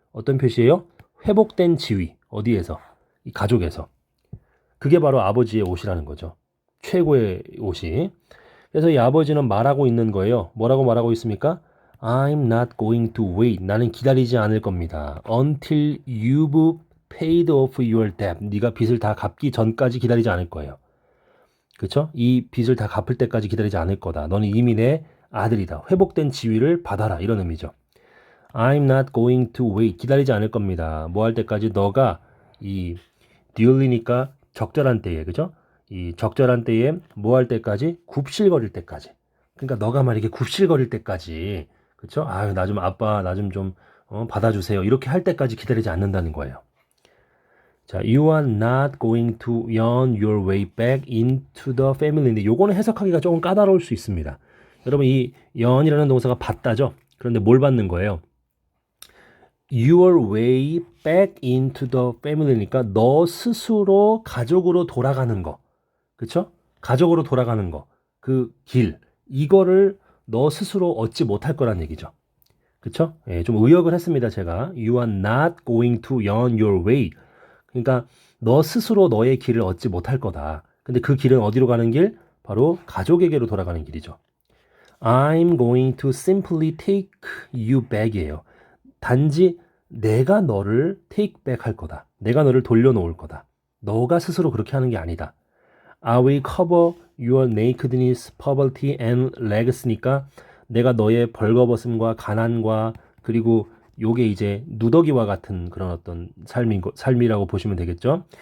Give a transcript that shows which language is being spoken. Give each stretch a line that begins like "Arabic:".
Korean: 어떤 표시예요? 회복된 지위. 어디에서? 이 가족에서. 그게 바로 아버지의 옷이라는 거죠. 최고의 옷이. 그래서 이 아버지는 말하고 있는 거예요. 뭐라고 말하고 있습니까?
English: I'm not going to wait.
Korean: 나는 기다리지 않을 겁니다.
English: Until you've paid off your debt.
Korean: 네가 빚을 다 갚기 전까지 기다리지 않을 거예요. 그렇죠? 이 빚을 다 갚을 때까지 기다리지 않을 거다. 너는 이미 내 아들이다. 회복된 지위를 받아라. 이런 의미죠.
English: I'm not going to wait.
Korean: 기다리지 않을 겁니다. 뭐 할 때까지 너가 이 duly니까 적절한 때에, 그죠? 이 적절한 때에 뭐 할 때까지? 굽실거릴 때까지. 그러니까 너가 막 이렇게 굽실거릴 때까지, 그쵸? 아유, 나 좀 아빠, 나 좀 받아주세요. 이렇게 할 때까지 기다리지 않는다는 거예요.
English: 자, you are not going to earn your way back into the family인데
Korean: 요거는 해석하기가 조금 까다로울 수 있습니다. 여러분 이 earn이라는 동사가 받다죠. 그런데 뭘 받는 거예요?
English: Your way back into the family
Korean: 니까 너 스스로 가족으로 돌아가는 거. 그쵸? 가족으로 돌아가는 거. 그 길. 이거를 너 스스로 얻지 못할 거란 얘기죠. 그쵸? 예, 좀 의역을 했습니다, 제가.
English: You are not going to earn your way.
Korean: 그러니까 너 스스로 너의 길을 얻지 못할 거다. 근데 그 길은 어디로 가는 길? 바로 가족에게로 돌아가는 길이죠.
English: I'm going to simply take you back이에요.
Korean: 단지 내가 너를
English: take back
Korean: 할 거다. 내가 너를 돌려놓을 거다. 너가 스스로 그렇게 하는 게 아니다.
English: I will cover your nakedness, poverty and legacy
Korean: 니까 내가 너의 벌거벗음과 가난과 그리고 요게 이제 누더기와 같은 그런 어떤 삶이라고 보시면 되겠죠.